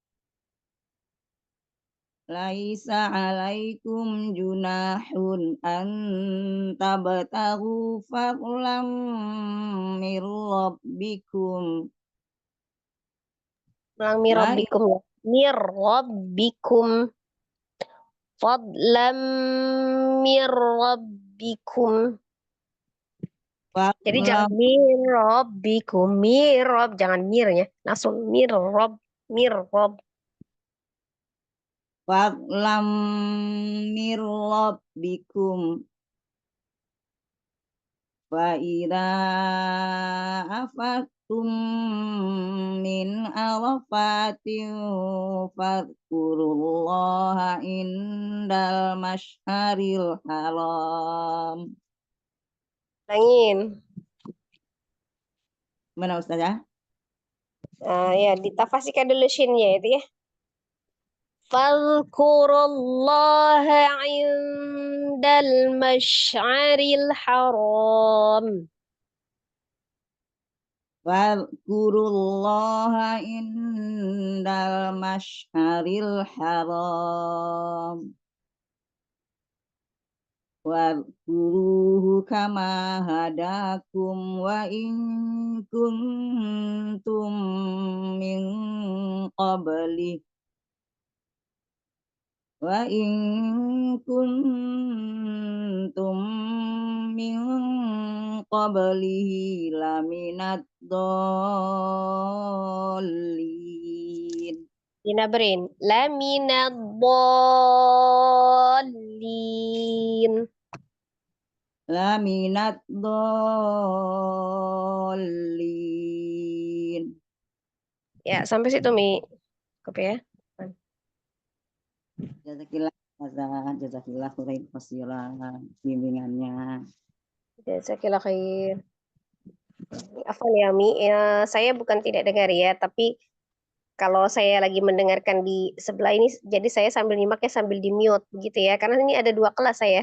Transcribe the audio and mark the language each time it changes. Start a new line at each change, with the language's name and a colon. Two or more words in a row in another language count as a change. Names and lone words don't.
Arabic: ليس عليكم جناح أن تبتغوا فضلا من ربكم.
Indonesian: Ulang
Arabic: من ربكم
Indonesian: ya.
Arabic: من ربكم. فضلا من ربكم.
Indonesian: Jadi jangan
Arabic: من ربكم. من رب,
Indonesian: jangan mir ya. Langsung
Arabic: من رب. فضلا من ربكم. فإذا أفضتم من عرفات فاذكروا الله عند المشعر الحرام. Langin.
Indonesian: Mana Ustazah? Ya, ditafasirkan dulu shinnya itu ya.
Arabic: فاذكروا الله عند المشعر الحرام. فاذكروا الله عند المشعر الحرام. واذكروه كما هداكم وإن كنتم من قبله لمن الضالين. Dinaberin. لمن الضالين. لمن الضالين.
Indonesian: Ya, sampai situ, Mi. Cukup ya.
Arabic: جزاكِ الله خيرا كثيرا bimbingannya. جزاكِ الله خير. عفوا ya, Mi.
Indonesian: Saya bukan tidak dengar ya, tapi kalau saya lagi mendengarkan di sebelah ini, jadi saya sambil nyimaknya sambil di mute begitu ya, karena ini ada 2 kelas saya.